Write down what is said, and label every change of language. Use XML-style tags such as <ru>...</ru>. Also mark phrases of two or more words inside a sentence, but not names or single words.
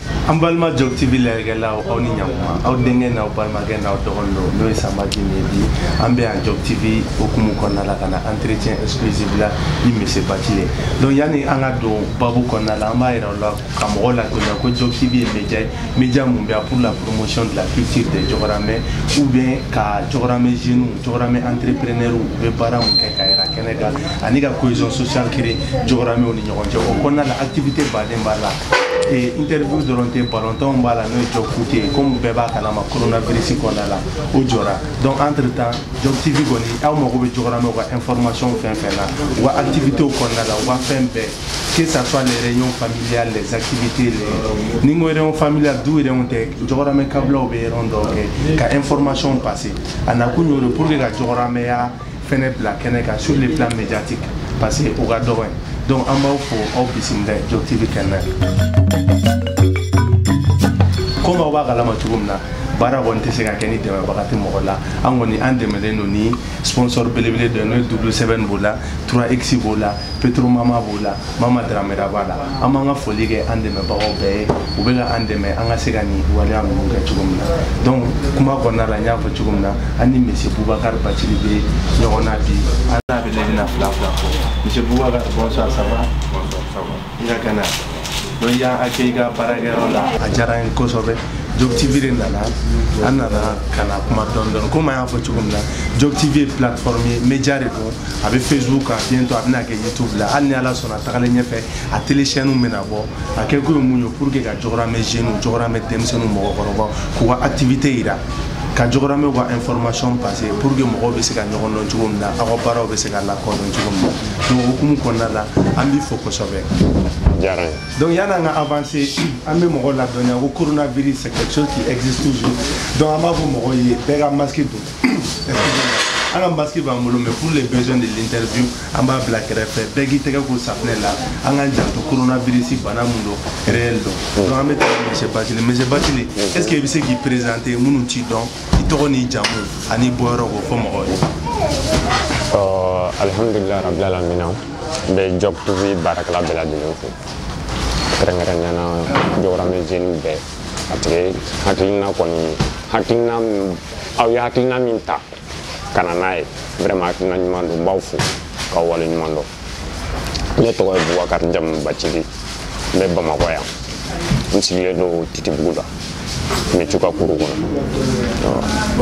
<bm>an balima Job TV lajɛkɛlaw aw ni ɲakuma aw denkɛ n'aw balimakɛ n'aw dɔgɔnin n'o ye Sanba Jim ye bi an bɛ yan Job TV hukumu kɔnɔna la ka na</bm> <fr>entretien exclusif</fr> <bm>la ni Monsieur Bacile donc yani an ka don babu kɔnɔna la an b'a yira aw la ka mɔgɔw ladɔnniya ko Job TV ye média mun bɛ</bm> <fr>pour la promotion de la culture de</fr> <bm>Jɔgɔramɛ</bm> <fr>ou bien</fr> <bm>ka Jɔgɔramɛ jeunes Jɔgɔramɛ entrepreneurs u bɛ baara mun kɛ ka yira kɛnɛ kan ani ka cohésion</bm> <fr>sociale créer</fr> <bm>Jɔgɔramɛw ni ɲɔgɔn cɛ o kɔnɔna la activité baden b'a la interview dɔrɔn tɛ balontan b'a la n'o ye Job Foot ye comme bɛɛ b'a kalama coronavirus kɔnɔna la o jɔra donc</bm> <fr>entre temps</fr> <bm>Job TV kɔni aw mago bɛ Jɔgɔramɛw ka information fɛn fɛn na u ka activité kɔnɔna la u ka fɛn bɛɛ</bm> <fr>que ça soit les réunions familiales les activités</fr> <bm>ni ko</bm> <fr>réunion familiale du réunion</fr> <bm>tɛ Jɔgɔramɛ kabilaw bɛ yɔrɔ dɔw kɛ ka</bm> <fr>information passer</fr> <bm>a nakun y'o de</bm> <fr>pour que</fr> <bm>ka Jɔgɔramɛya fɛnɛ bila kɛnɛ kan</bm> <fr>sur le plan médiatique parce que</fr> <bm>o ka dɔgɔ donc an b'aw fo aw bisimila Job TV kɛnɛ comme aw b'a kalama cogo min na baara kɔni tɛ se ka kɛ ni dɛmɛbaga tɛ mɔgɔ la an kɔni an dɛmɛlen don ni sponsor belebele dɔ n'o ye W7 b'o la 3X b'o la Petromama b'o la Mama Dramera b'a la an b'an ka foli kɛ an dɛmɛbagaw bɛɛ ye u bɛ ka an dɛmɛ an ka se ka nin waleya ninnu kɛ cogo min na donc kuma kɔnɔna la n y'a fɔ cogo min na an ni Monsieur Boubacar Bacili bɛ ɲɔgɔn na bi an n'a bɛ lajɛ fila fɔ Monsieur Boubacar</bm> <fr>bonsoir ça va bonsoir ça va</fr> <bm>i ka kɛnɛ donc y'an accueilli ka baarakɛyɔrɔ la a diyara n ye kosɛbɛ Job TV de nana an nana ka na kuma dɔɔni comme an y'a fɔ cogo min na Job TV ye plateforme ye média de don a bɛ Facebook kan bientôt a bɛna kɛ YouTube la hali ni Ala sɔnna tagalen ɲɛfɛ a</bm> <fr>télé chaîne</fr> <bm>bɛna bɔ a kɛ ko ye mun ye</bm> <fr>pour que</fr> <bm>ka Jɔgɔramɛ jeunes Jɔgɔramɛ denmisɛnninw mɔgɔkɔrɔbaw k'u ka activité yira ka Jɔgɔramɛw ka</bm> <fr>information passer</fr> <bm>pour que mɔgɔw bɛ se ka ɲɔgɔn dɔn cogo min na aw ka baaraw bɛ se ka lakɔdɔn cogo min na donc hukumu kɔnɔna la an b'i fo kosɛbɛ. Donc yan'an ka avancer an bɛ mɔgɔw ladɔnniya ko coronavirus</bm> <fr>c'est quelque chose qui existe toujours</fr> <bm>donc an b'a fɔ mɔgɔw ye bɛɛ ka masque don an ka masque b'an bolo</bm> <fr>mais pour les besoins de l'interview</fr> <bm>an b'a bila kɛrɛfɛ bɛɛ k'i tɛgɛ ko safunɛ la an k'an janto coronavirus bana mun don réel don donc an bɛ taa Monsieur Bacili Monsieur Bacili</bm> <fr>est-ce que</fr> <bm>i bɛ se k'i présenter minnu t'i dɔn i tɔgɔ n'i jamu ani bɔyɔrɔ k'o fɔ mɔgɔw ye.</bm> <ar>الحمد لله رب العالمين</ar> <bm>n bɛ Job TV baarakɛla bɛɛ lajɛlen fo kɛrɛnkɛrɛnnenya Jɔgɔramɛ jeunes bɛɛ a tigɛ hakilina kɔni aw ye hakilina min ta ka na n'a ye vraiment hakilina ɲuman don n b'aw fo k'aw wale ɲuman dɔn ne tɔgɔ ye Boubacar Jamu Bacili n bɛ Bamakɔ yan n sigilen don Titibugu la Mɛtchukakuru kɔnɔ.</bm>